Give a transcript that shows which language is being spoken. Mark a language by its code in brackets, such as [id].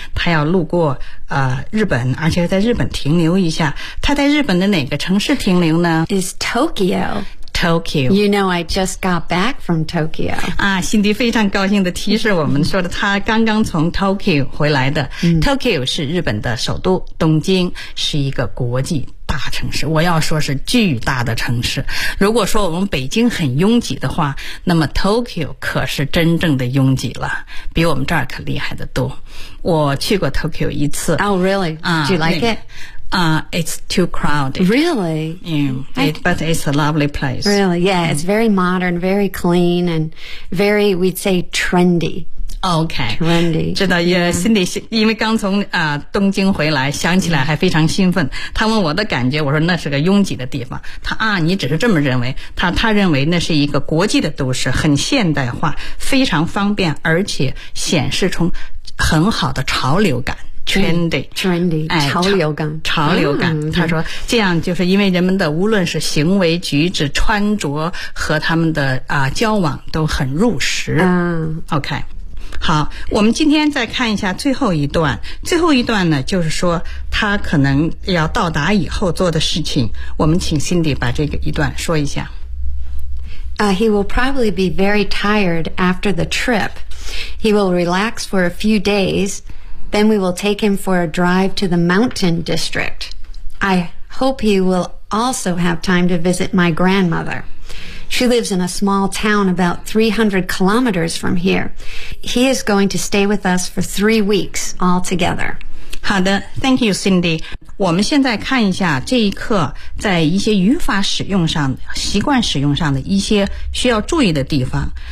[zh] 他要路过日本，而且要在日本停留一下。他在日本的哪个城市停留呢？ [en] Is Tokyo. Tokyo. You know, I just got back from Tokyo. [zh] 啊，辛迪非常高兴地提示我们说的，他刚刚从 Tokyo 回来的。 Tokyo 是日本的首都，东京是一个国际大城市，我要说是巨大的城市。如果说我们北京很拥挤的话，那么 Tokyo 可是真正的拥挤了，比我们这儿可厉害得多。我去过 Tokyo 一次。 [en] Oh, really? Do you like it? It's too crowded. Really? Yeah, but it's a lovely place. Really? Yeah, it's very modern, very clean, and very, we'd say, trendy. Okay. Trendy. [zh] 知道，也心里因为刚从东京回来，想起来还非常兴奋。他问我的感觉，我说那是个拥挤的地方。他啊，你只是这么认为。他认为那是一个国际的都市，很现代化，非常方便，而且显示出很好的潮流感。 [en] Trendy, [zh] 潮流感，潮流感。他说，这样就是因为人们的无论是行为举止、穿着和他们的交往都很入时。 OK, 好，我们今天再看一下最后一段。最后一段呢，就是说他可能要到达以后做的事情。我们请 Cindy 把这个一段说一下。 [en] He will probably be very tired after the trip. He will relax for a few days. Then we will take him for a drive to the mountain district. I hope he will also have time to visit my grandmother. She lives in a small town about 300 kilometers from here. He is going to stay with us for 3 weeks altogether. [zh] 好的 [en] ,thank you, Cindy. [zh] 我们现在看一下这一课在一些语法使用上、习惯使用上的一些需要注意的地方。